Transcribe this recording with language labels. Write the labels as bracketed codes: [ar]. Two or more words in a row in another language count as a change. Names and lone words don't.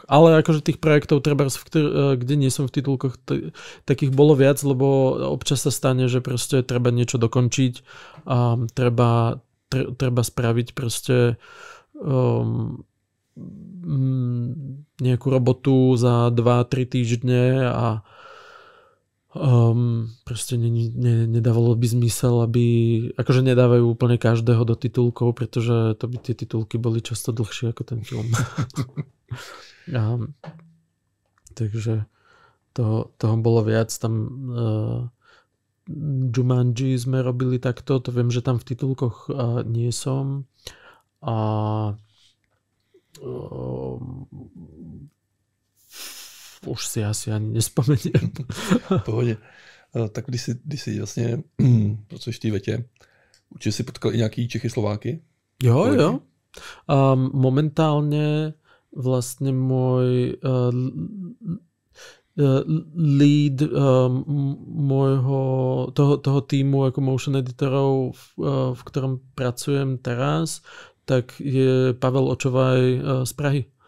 [sk] Ale akože tých projektov, kde nie som v titulkoch, takých bolo viac, lebo občas sa stane, že proste treba niečo dokončiť a treba spraviť proste nejakú robotu za 2-3 týždne a proste nedávalo by zmysel, aby akože nedávajú úplne každého do titulkov, pretože to by tie titulky boli často dlhšie ako ten film. Takže toho bolo viac. Tam Jumanji sme robili takto, to viem, že tam v titulkoch nie som. A už si asi ani nespomeniem. [cs] V pohodě. Tak když jsi vlastně pracuješ v té Vetě, určitě si potkal i nějaký Čechy, Slováky? Jo. [sk] Momentálne vlastne môj lead toho týmu ako motion editorov, v ktorom pracujem teraz, tak je Pavel Očovaj z Prahy.